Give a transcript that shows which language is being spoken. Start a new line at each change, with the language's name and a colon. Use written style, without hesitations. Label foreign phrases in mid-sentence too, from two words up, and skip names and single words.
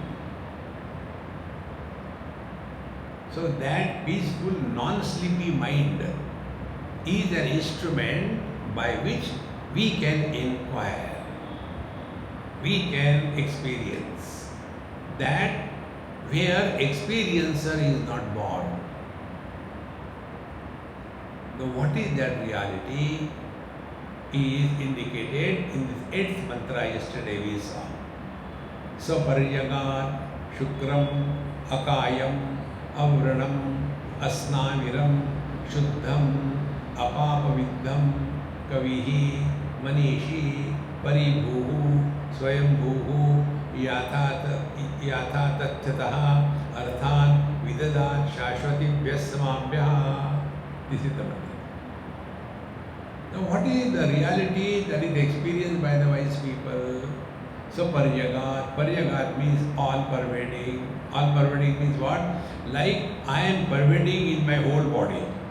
English: So that peaceful, non-sleepy mind is an instrument by which we can inquire, we can experience that where experiencer is not born. Now what is that reality is indicated in this 8th mantra yesterday we saw.
Sanskrit: Saparyagat, Shukram, Akayam, Avranam, Asnaviram, Shuddham, Apapaviddham, Kavihi, Manishi, Paribhuhu, Swayambhuhu, Yatha Tathyataha, Arthan, Vidadat, Shashvatibhyas Samabhyaha.
English: This is the mantra. Now what is the reality that is experienced by the wise people? So Paryagat means all pervading. All pervading means what? Like I am pervading in my whole body.